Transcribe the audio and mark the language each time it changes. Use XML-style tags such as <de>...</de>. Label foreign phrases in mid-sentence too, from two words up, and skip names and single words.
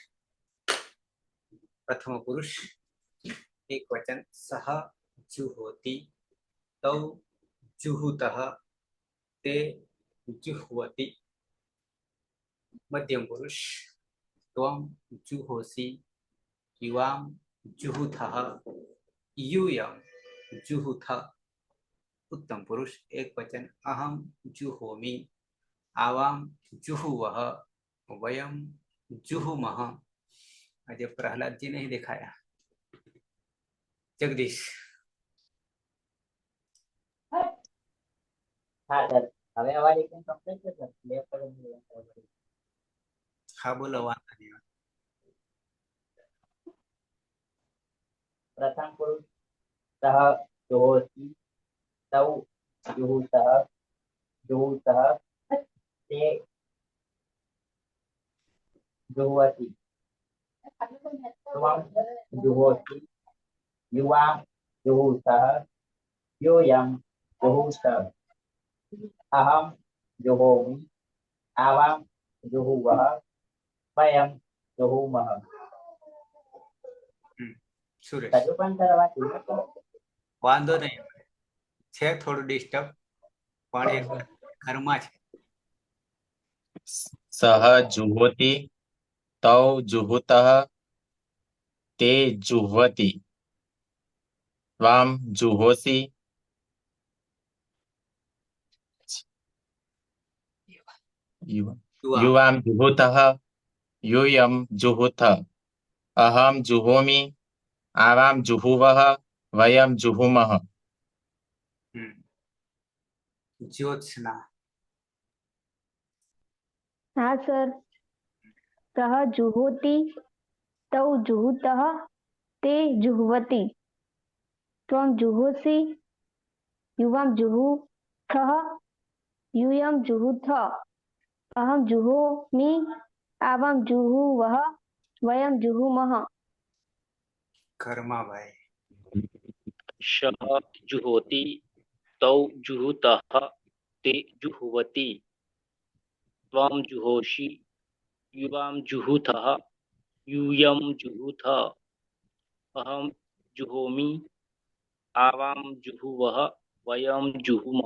<sa>પ્રથમ પુરુષ એક વચન, સહ જુહોતિ, તૌ જુહુતઃ, તે જુહવતિ. મધ્યમ પુરુષ ત્વમ જુહોસી, યુવામ જુહુથઃ, यूयम जुहुथ. उत्तम पुरुष एक वचन, अहम जुहोमि, आवाम जुहुवह, वयम जुहुमह.</sa> <hi>आज प्रहलाद जी नहीं दिखाया. जगदीश.</hi> <gu>હવે અવાજ એકદમ કમ્પ્લીટ છે સર, બે પર હા બોલો, વાંધો નહીં.</gu> <sa>પ્રથમ પુરુષ સહ જોહોતિ, તૌ જુહુતઃ, જુહુતઃ, તે જુહવતિ. ત્વમ જુહોતિ, યુવામ જુહુતઃ, यूयम जुहुथ, अहम जुहोमि, आवाम जुहुवः, वयम जुहुमः. સુરેશ.</sa> <gu>હજુ પણ કરવા જોઈએ તો વાંધો નહીં, છે થોડું ડિસ્ટર્બ, પણ એક ઘરમાં છે.</gu> <sa>સહ જુહોતિ, તૌ જુહુતઃ, તે જુહવતિ. ત્વામ જુહોસી, યુવામ જુહુતઃ, यूयम जुहुथ, अहम जुहोमि, आवाम जुहुवः, वयम जुहुमः. જ્યોત્સના. हाँ सर, सह जुहोति, तौ जुहुतः, ते जुह्वति. त्वं जुहोसि, युवां जुहुथः, यूयं जुहुथ, अहं जुहोमि, आवां जुहुवः, वयं जुहुमः.</sa> <gu>ઘરમાં ભાઈ.</gu> <sa>सः जुहोति, तौ जुहुतः, ते जुह्वति. त्वं जुहोषि, युवां जुहुथः, यूयं जुहुथ, अहं जुहोमि, आवां जुहुवः वयं जुहुमः</sa>